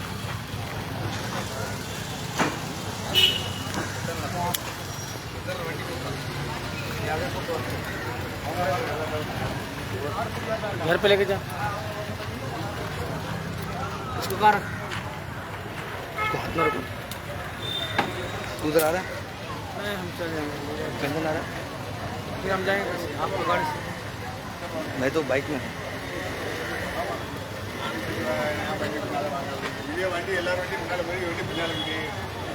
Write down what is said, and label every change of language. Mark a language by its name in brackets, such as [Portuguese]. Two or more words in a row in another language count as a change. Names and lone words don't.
[Hindi] घर पे लेके जा इसको कहाँ रख हाथ में रखो उधर आ रहा है नहीं हम चल जाएंगे कैसे आ रहा है फिर हम जाएंगे आपको गाड़ी से मैं तो बाइक में [Tamil] இதே வண்டி எல்லாரும் வண்டி முன்னாடி போய் வண்டி பின்னாடி